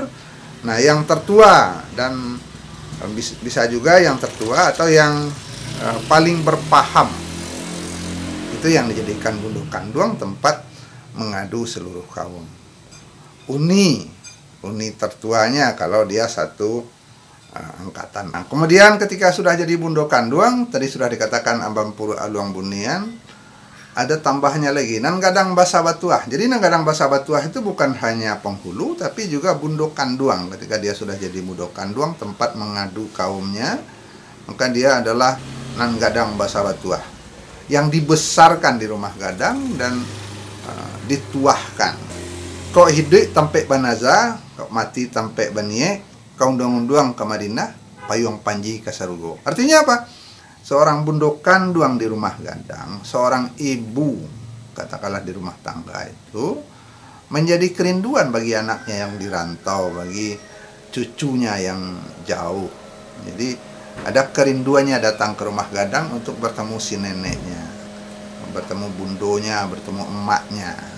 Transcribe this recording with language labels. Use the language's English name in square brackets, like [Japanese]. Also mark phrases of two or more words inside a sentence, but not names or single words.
[Indonesian] Nah, yang tertua dan bisa juga yang tertua atau yang paling berpaham. Itu yang dijadikan bundokan duang, tempat mengadu seluruh kaum. Uni tertuanya kalau dia satu angkatan. Nah, kemudian ketika sudah jadi bundokan duang, tadi sudah dikatakan [Minangkabau] ambampuru aluang bunian, [Indonesian] ada tambahnya lagi [Minangkabau] nan gadang basa batuah. [Indonesian] Jadi [Minangkabau] nan gadang basa batuah [Indonesian] itu bukan hanya penghulu, tapi juga bundokan duang. Ketika dia sudah jadi bundokan duang, tempat mengadu kaumnya, maka dia adalah [Minangkabau] nan gadang basa batuah [Indonesian] yang dibesarkan di rumah gadang dan dituahkan. [Minangkabau] Kau hidup tampe banaza, kau mati tampe banie, kau undang-undang ke Madinah, payung panji ke Sarugo. [Indonesian] Artinya apa? Seorang bundokan duang di rumah gadang, seorang ibu, katakanlah di rumah tangga itu, menjadi kerinduan bagi anaknya yang dirantau, bagi cucunya yang jauh. Jadi ada kerinduannya datang ke rumah gadang untuk bertemu si neneknya, bertemu bundonya, bertemu emaknya.